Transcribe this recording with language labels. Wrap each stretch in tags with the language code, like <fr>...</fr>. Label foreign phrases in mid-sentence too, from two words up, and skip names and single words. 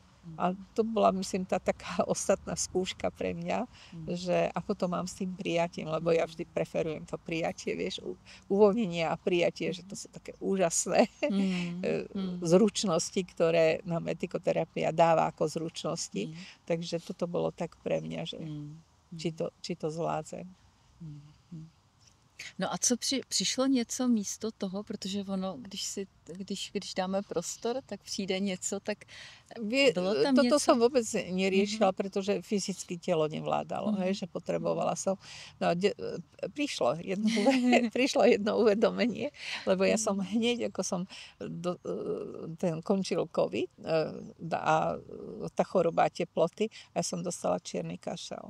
<sk>A to bola, myslím, tá taká ostatná skúška pre mňa, že ako to mám s tým prijatím, lebo ja vždy preferujem to prijatie, vieš, uvoľnenie a prijatie, že to sú také úžasné zručnosti, ktoré nám etikoterapia dáva ako zručnosti. Takže toto bolo tak pre mňa, že či to zvládzem.</sk> <cs>No a co přišlo něco místo toho, protože ono, když dáme prostor, tak přijde něco, tak bylo tam toto něco?</cs> <sk>som vôbec neriešila, pretože fyzicky telo nevládalo, hej, že potrebovala som. No, prišlo jedno uvedomenie, lebo ja som hneď, ako som končil COVID a tá choroba teploty, ja som dostala čierny kašel.</sk>